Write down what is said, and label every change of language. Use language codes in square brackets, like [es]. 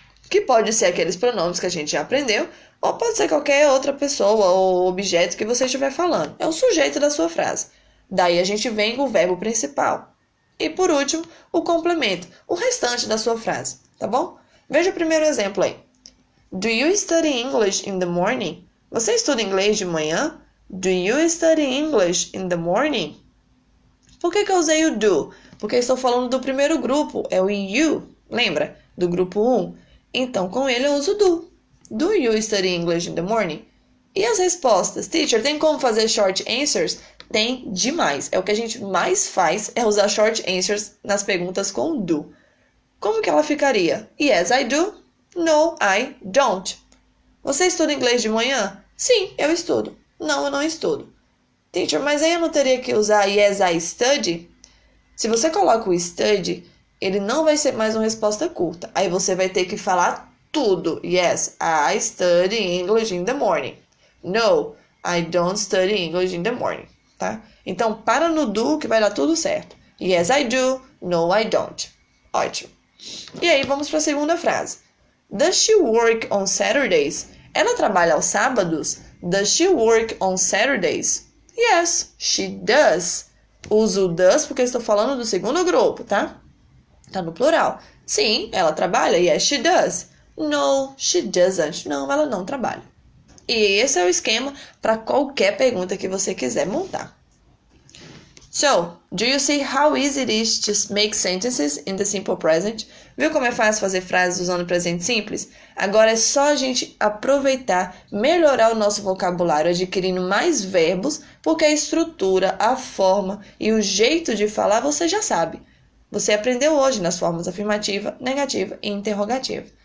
[pt] Que pode ser aqueles pronomes que a gente já aprendeu, ou pode ser qualquer outra pessoa ou objeto que você estiver falando. É o sujeito da sua frase. Daí a gente vem com o verbo principal. E por último, o complemento, o restante da sua frase, tá bom? Veja o primeiro exemplo aí. [en] Do you study English in the morning? [pt] Você estuda inglês de manhã? [en] Do you study English in the morning? [pt] Por que eu usei o do? Porque eu estou falando do primeiro grupo, é o you, lembra? Do grupo 1. Então, com ele eu uso do. [en] Do you study English in the morning? [pt] E as respostas? Teacher, tem como fazer short answers? Tem demais. É o que a gente mais faz, é usar short answers nas perguntas com do. Como que ela ficaria? [en] Yes, I do. No, I don't. [pt] Você estuda inglês de manhã? Sim, eu estudo. Não, eu não estudo. Teacher, mas aí eu não teria que usar [en] yes, I study? [pt] Se você coloca o study, ele não vai ser mais uma resposta curta. Aí você vai ter que falar tudo. [en] Yes, I study English in the morning. No, I don't study English in the morning. [pt] Tá? Então, para no do que vai dar tudo certo. [en] Yes, I do. No, I don't. [pt] Ótimo. E aí, vamos para a segunda frase. [en] Does she work on Saturdays? [pt] Ela trabalha aos sábados? [en] Does she work on Saturdays? Yes, she does. [pt] Uso o does porque estou falando do segundo grupo, tá? Tá no plural. Sim, ela trabalha. [en] Yes, she does. No, she doesn't. [pt] Não, ela não trabalha. E esse é o esquema para qualquer pergunta que você quiser montar. [en] So, do you see how easy it is to make sentences in the simple present? [pt] Viu como é fácil fazer frases usando o presente simples? Agora é só a gente aproveitar, melhorar o nosso vocabulário, adquirindo mais verbos, porque a estrutura, a forma e o jeito de falar você já sabe. Você aprendeu hoje nas formas afirmativa, negativa e interrogativa.